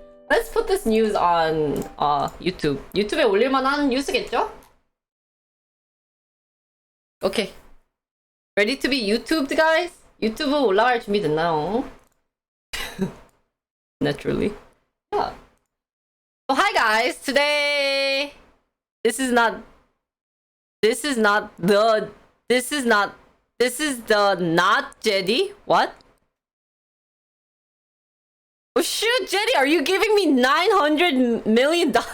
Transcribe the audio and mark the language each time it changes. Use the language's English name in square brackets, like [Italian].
[English] Let's put this news on YouTube. [Korean] 유튜브에 올릴만한 뉴스겠죠? [English] Okay. Ready to be YouTubed, guys? [Korean] 유튜브 올라갈 준비 됐나요? [English] Naturally. Yeah. So hi guys, today this is the not Jetty. What? Oh shoot, Jetty, are you giving me $900 million?